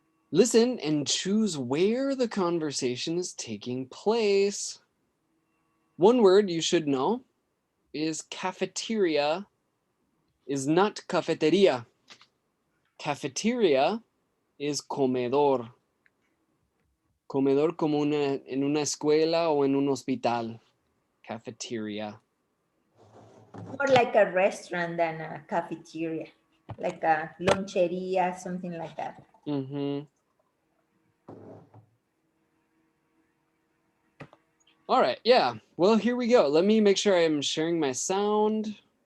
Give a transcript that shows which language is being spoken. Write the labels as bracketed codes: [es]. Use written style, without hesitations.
[en] Listen and choose where the conversation is taking place. One word you should know is cafeteria is not cafeteria. Cafeteria is comedor. [es] Comedor como en una escuela o en un hospital. [en] Cafeteria. More like a restaurant than a cafeteria, like a loncheria, something like that. Mm-hmm. All right, yeah. Well, here we go. Let me make sure I'm sharing my sound.